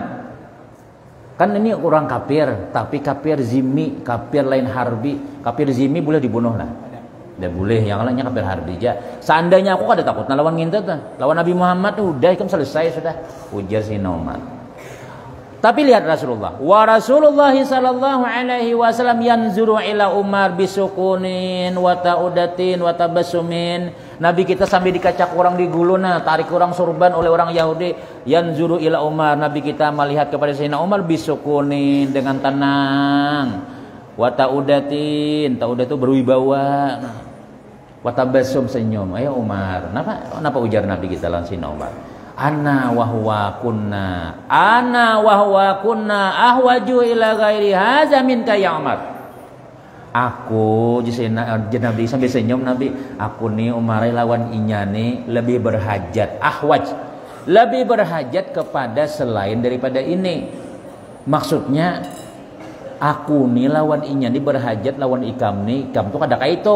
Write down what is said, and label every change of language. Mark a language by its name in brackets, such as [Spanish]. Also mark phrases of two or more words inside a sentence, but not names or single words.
[Banjar] Kan ini orang kafir, tapi kafir zimmi, kafir lain harbi. Kafir zimmi boleh dibunuh lah. Tidak boleh, yang lainnya kafir harbi aja. Seandainya aku kada takut lawan ngintet, lawan Nabi Muhammad udah ikam selesai sudah. Ujar si Umar. Tapi lihat Rasulullah. [Arabic] ورسول الله صلى الله عليه وسلم ينظر إلى عمر بسكون وتؤدة وتبسم. [Banjar] Nabi kita sambil dikacak orang di guluna, tarik orang sorban oleh orang Yahudi. [Arabic] ينظر إلى عمر. [Banjar] Nabi kita melihat kepada Sayyidina Umar bisukunin dengan tenang. [Arabic] وتؤدة, [Banjar] ta'udat itu berwibawa. [Arabic] وتبسم [Banjar] senyum. Ayo Umar. Kenapa ujar Nabi kita lawan Sayyidina Umar? [Arabic] أنا وهو كنا أحوج إلى غير هذا منك يا عمر. [Banjar] Aku Nabi sambil senyum Nabi, aku nih Umar lawan inya nih lebih berhajat, ahwaj, lebih berhajat kepada selain daripada ini. Maksudnya aku nih lawan inya nih berhajat lawan ikam tuh kada kayak itu.